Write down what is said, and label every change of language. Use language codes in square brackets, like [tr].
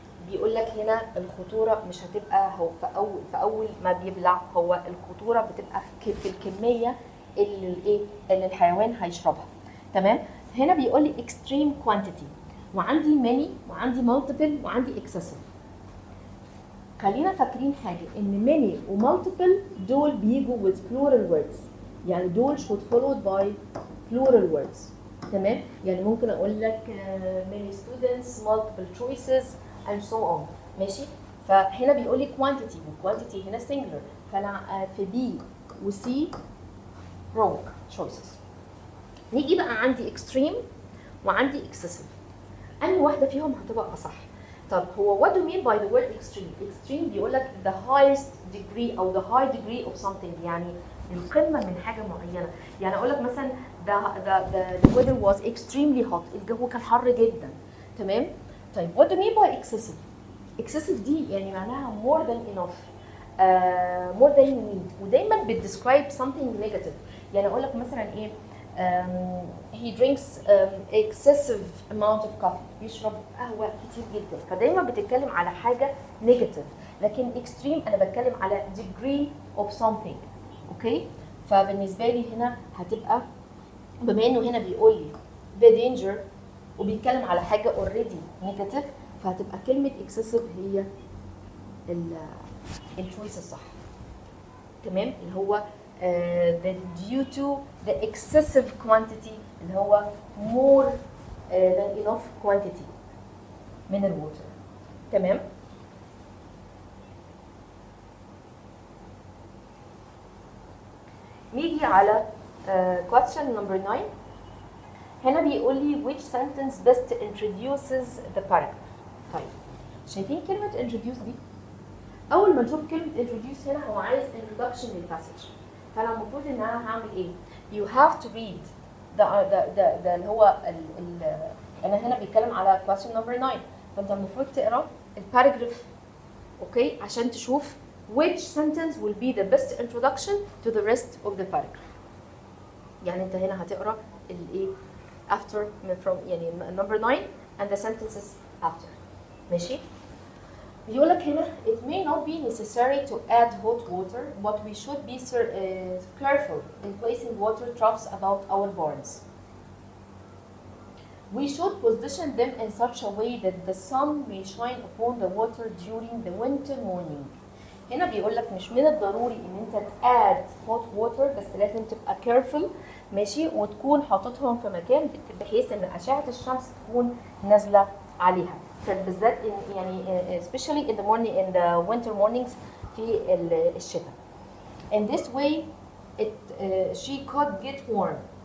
[ar] بيقول لك هنا الخطورة مش هتبقى هو في أول ما بيبلع، هو الخطورة بتبقى في الكمية اللي الحيوان هيشربها. تمام؟ هنا بيقول لي [en] extreme quantity، [ar] وعندي many وعندي multiple وعندي excessive. خلينا فاكرين حاجة ان many و multiple دول بيجوا [en] with plural words، [ar] يعني دول [en] should followed by plural words. [ar] تمام؟ يعني ممكن اقول لك [en] many students multiple choices and so on. [ar] ماشي؟ فهنا بيقول لي quantity، والquantity هنا singular، فانا في B و C wrong choices. نيجي بقى عندي extreme وعندي excessive، انهي واحدة فيهم هتبقى اصح؟ طب هو [en] what do you mean by the word extreme؟ [ar] extreme بيقول لك [en] the highest degree [ar] أو [en] the high degree of something، [ar] يعني القمة من حاجة معينة. يعني أقول لك مثلا [en] the weather was extremely hot، [ar] الجو كان حر جدا. تمام؟ طيب [en] what do you mean by excessive؟ excessive [ar] دي يعني معناها [en] more than enough، more than you need، ودايما بتدescribe something negative. [ar] يعني أقول لك مثلا إيه؟ [en] he drinks excessive amount of coffee، [ar] بيشرب قهوة كتير جدا، فدايما بتتكلم على حاجة negative. لكن extreme أنا بتكلم على [en] degree of something. [ar] أوكي؟ فبالنسبة لي هنا هتبقى، بما إنه هنا بيقول لي [en] the danger [ar] وبيتكلم على حاجة already negative، فهتبقى كلمة excessive هي الchoice الصح. تمام؟ اللي هو [en] due to the excessive quantity، اللي هو more than enough quantity [ar] من الووتر. تمام؟ نيجي على question number 9. هنا بيقول لي [en] which sentence best introduces the paragraph. [ar] طيب شايفين كلمة introduce دي؟ أول ما نشوف كلمة introduce هنا هو عايز introduction للباسج، فأنا المفروض إن أنا هعمل إيه؟ [en] You have to read [ar] ده اللي هو أنا هنا بيتكلم على question number 9، فأنت المفروض تقرأ الباراجراف. أوكي؟ عشان تشوف [en] which sentence will be the best introduction to the rest of the paragraph. [ar] يعني أنت هنا هتقرأ الإيه؟ [en] after from يعني number 9 and the sentences after. [ar] ماشي؟ بيقول لك هنا [en] it may not be necessary to add hot water, but we should be careful in placing water troughs about our barns. We should position them in such a way that the sun may shine upon the water during the winter morning. [ar] هنا بيقول لك مش من الضروري ان انت [en] add hot water، [ar] بس لازم تبقى careful. ماشي؟ وتكون حاططهم في مكان بحيث ان اشعة الشمس تكون نازلة عليها، بالذات يعني [en] especially in the morning in the winter mornings [ar] في الشتاء. [en] In this way she could get warm.